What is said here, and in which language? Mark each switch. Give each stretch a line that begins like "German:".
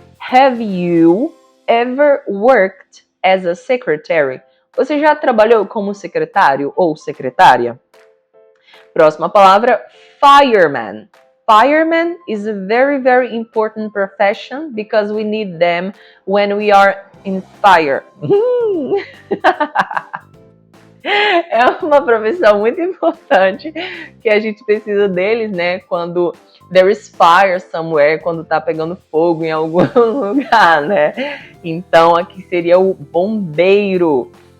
English: Have you ever worked as a secretary?
Portuguese: Você já trabalhou como secretário ou secretária? Próxima palavra, fireman.
English: Fireman is a very, very important profession because we need them when we are in fire.
Portuguese: É uma profissão muito importante que a gente precisa deles, né? Quando
English: there is fire somewhere,
Portuguese: quando tá pegando fogo em algum lugar, né? Então, aqui seria o bombeiro.